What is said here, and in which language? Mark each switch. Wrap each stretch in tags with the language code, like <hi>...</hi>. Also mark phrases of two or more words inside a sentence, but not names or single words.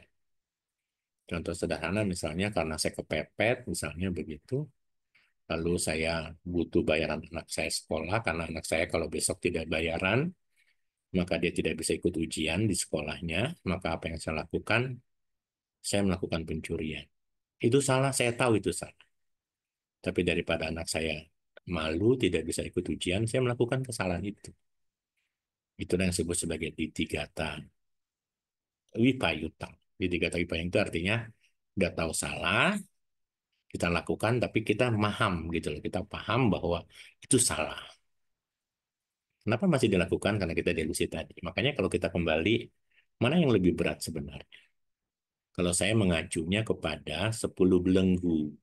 <id>Contoh sederhana misalnya karena saya kepepet, misalnya begitu, lalu saya butuh bayaran anak saya sekolah karena anak saya kalau besok tidak bayaran, maka dia tidak bisa ikut ujian di sekolahnya, maka apa yang saya lakukan? Saya melakukan pencurian. Itu salah, saya tahu itu salah. Tapi daripada anak saya malu tidak bisa ikut ujian, saya melakukan kesalahan itu. Itulah yang disebut sebagai</id> <pi>ditigata wipayutang. Ditigata wipayutang</pi> <id>itu artinya udah tahu salah, kita lakukan, tapi kita paham gitu loh. Kita paham bahwa itu salah. Kenapa masih dilakukan? Karena kita delusi tadi. Makanya kalau kita kembali, mana yang lebih berat sebenarnya? Kalau saya mengacunya kepada 10 belenggu.</id>